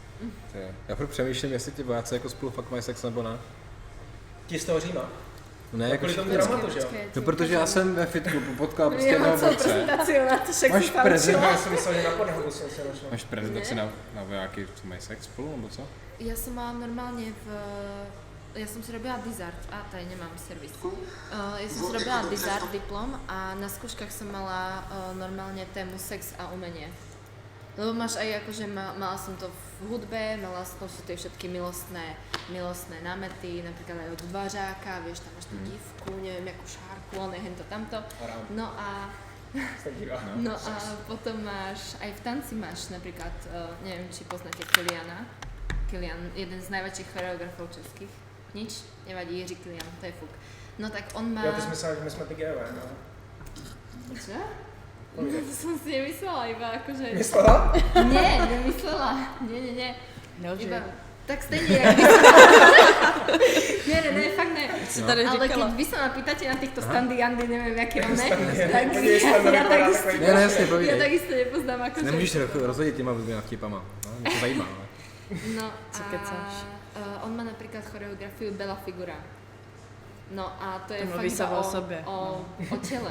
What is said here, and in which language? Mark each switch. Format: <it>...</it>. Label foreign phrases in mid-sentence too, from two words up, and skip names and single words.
<cs>Já furt přemýšlím, jestli ti vojáci jako spolu fakt mají sex nebo ne. Ti z toho Říma? Ne, jako Kvůli tomu všichni. traumatu, že jo? No, protože já jsem ve fitku potkal prostě Já mám jednoho celou borce. prezentaci na to, však Máš si tam prezent- učila. Já jsem myslel, že na podlahu jsem se našel. Máš prezentaci na vojáky, co mají sex spolu, nebo co?</cs> <sk>Ja som mala normálne ja som si robila dizart,</sk> <cs>tady nemám servis.</cs> <sk>Ja som si robila dizart diplom a na skúškach som mala normálne tému sex a umenie. Lebo máš aj akože, mala som to v hudbe, mala som to tie všetky milostné námety, napríklad aj od Dvařáka, vieš, tam máš tú divku, neviem, jakú šárku, on je hento tamto. No a potom máš, aj v tanci máš napríklad, neviem, či poznáte Kiliana. Kilian, jeden z najväčších choreografov českých. Nič, nevadí, Jiří Kilian,</sk> <cs>to je fuk. No tak on má... Jo, ty jsi myslela, že my jsme ty geové, no.</cs> <sk>Čo? No, to som si nemyslela, iba akože...</sk> <cs>Myslela?</cs> <sk>Nie, nemyslela. Nie.</sk> <cs>Nelži.</cs> <sk>Iba, tak stejne, jak vy sa...</sk> <cs>Ne, fakt ne. Si tady Ale říkala.</cs> <sk>keď vy sa ma pýtate na týchto standy Jandy, neviem, jaké on ne, tak</sk> <cs>Podívej se, tam</cs> <sk>ja</sk> <cs>vypadá</cs> <sk>takisto...</sk> <cs>takový- Ne, jasně,</cs> <sk>Ja</sk> <cs>povídej.</cs> <sk>takisto nepoznám akože...</sk> <cs>Nemůžeš rozhodit těma blbýma vtipama. No, mě to zajímá, ale. No Co a kecáš?</cs> <sk>on má napríklad choreografiu Bella Figura.</sk> <cs>No a to je To fakt mluví</cs> <sk>iba</sk> <cs>sama o sobě. o těle.</cs>